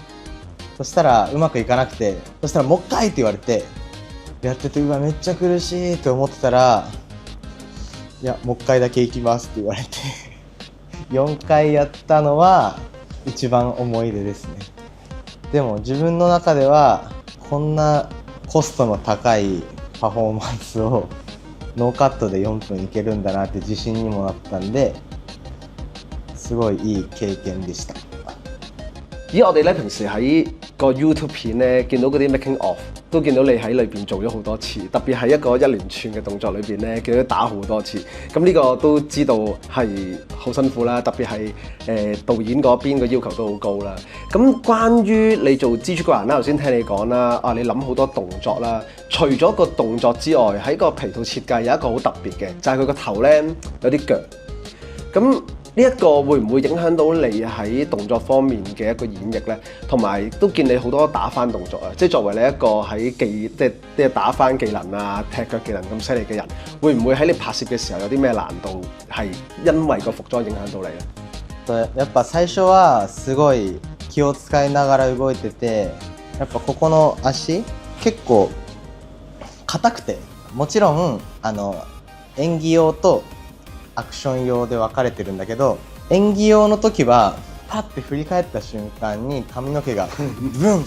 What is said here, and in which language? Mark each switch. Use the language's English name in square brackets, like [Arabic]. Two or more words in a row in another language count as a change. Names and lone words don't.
[Japanese] そしたらうまくいかなくて、そしたらもう一回って言われて、やっててうわめっちゃ苦しいと思ってたら、いやもう一回だけ行きますって言われて4回やったのは一番思い出ですね。でも自分の中ではこんなコストの高いパフォーマンスをノーカットで4分いけるんだなって自信にもなったんで、すごいいい経験でした。 [Cantonese] 我哋咧平時喺個 YouTube 片咧見到嗰啲 [English] making of， [Cantonese] 都見到你喺裏邊做咗好多次，特別係一個一連串嘅動作裏邊咧，見到打好多次。咁呢個都知道係好辛苦啦，特別係導演嗰邊嘅要求都好高啦。咁關於你做蜘蛛怪人啦，頭先聽你講啦，你諗好多動作啦，除咗個動作之外，喺個皮套設計有一個好特別嘅，就係佢個頭咧有啲腳。咁呢一個會唔會影響到你喺動作方面嘅一個演繹咧？同埋都見你好多打翻動作啊！即係作為你一個喺即係打翻技能啊、踢腳技能咁犀利嘅人，會唔會喺你拍攝嘅時候有啲咩難度係因為個服裝影響到你咧？ [Japanese] やっぱ最初はすごい気を使いながら動いてて、やっぱここの足結構硬くて、もちろん演技用とアクション用で分かれてるんだけど、演技用の時はパッて振り返った瞬間に髪の毛がブン